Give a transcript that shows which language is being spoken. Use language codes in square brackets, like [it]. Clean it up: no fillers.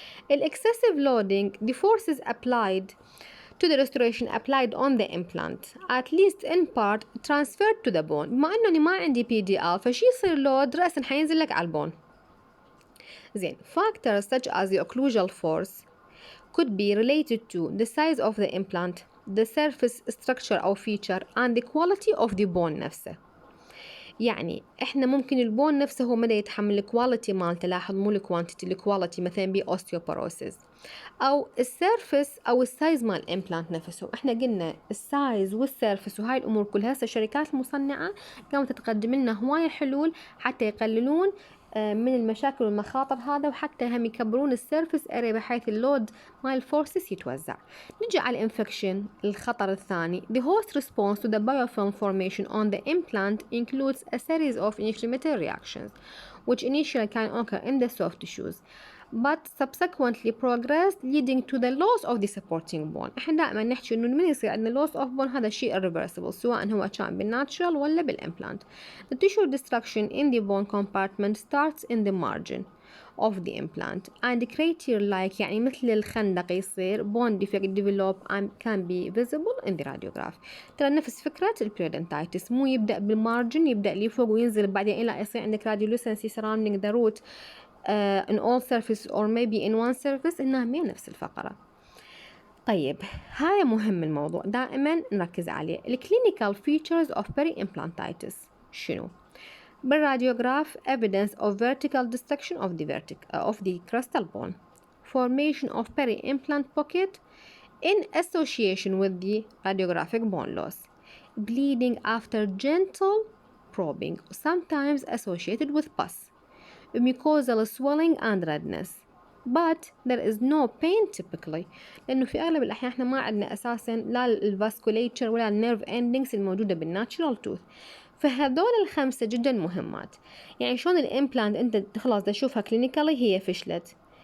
[en] excessive loading the forces applied to the restoration applied on the implant at least in part transferred to the bone. [ar] بما انه ما عندي PDL فشي يصير لود رأسا حينزل لك على البون. زين. [en] factors such as the occlusal force could be related to the size of the implant, the surface structure أو feature and the quality of the bone نفسه. [ar] يعني احنا ممكن البون نفسه هو مدى يتحمل الكواليتي مالته، لاحظ مو الكوانتيتي، الكواليتي مثلا بأوستيوبروسيس، او السيرفس او السايز مال الامبلانت نفسه. احنا قلنا السايز والسيرفس وهاي الامور كلها هسه الشركات المصنعه قامت تقدم لنا هوايه حلول حتى يقللون من المشاكل والمخاطر هذا، وحتى هم يكبرون السيرفس اري بحيث اللود مال الفورسز يتوزع. نجي على الانفكشن الخطر الثاني. [en] The host response to the biofilm formation on the implant includes a series of inflammatory reactions which initially can occur in the soft tissues but subsequently progress leading to the loss of the supporting bone. [ar] احنا دائما نحكي انه من يصير عندنا loss of bone هذا شيء irreversible سواء هو كان بالناتشرال ولا بالimplant. [en] The tissue destruction in the bone compartment starts in the margin of the implant and crater like [ar] يعني مثل الخندق يصير [en] bone defect develop and can be visible in the radiograph. [ar] ترى نفس فكرة البيريدنتايتس مو يبدأ بالمارجن يبدأ لي فوق وينزل بعدين إلى يصير عندك [en] radiolucency surrounding the root in all surface or maybe in one surface [ar] إنها مين نفس الفقرة. طيب هاي مهم الموضوع دائما نركز عليه. [en] الكلينيكال features of Peri-Implantitis [ar] شنو؟ بالراديوغراف [en] evidence of vertical destruction of the crustal bone, formation of peri-implant pocket in association with the radiographic bone loss, bleeding after gentle probing, sometimes associated with pus, mucosal swelling and redness. But there is no pain typically [ar] لأنه في أغلب الأحيان إحنا ما عندنا أساساً لا الفاسكوليتشر ولا النيرف اندنجز الموجودة بالناتشرال توث. فهذول الخمسة جدا مهمات. يعني شلون الإمبلانت أنت خلاص تشوفها كلينيكالي هي فشلت.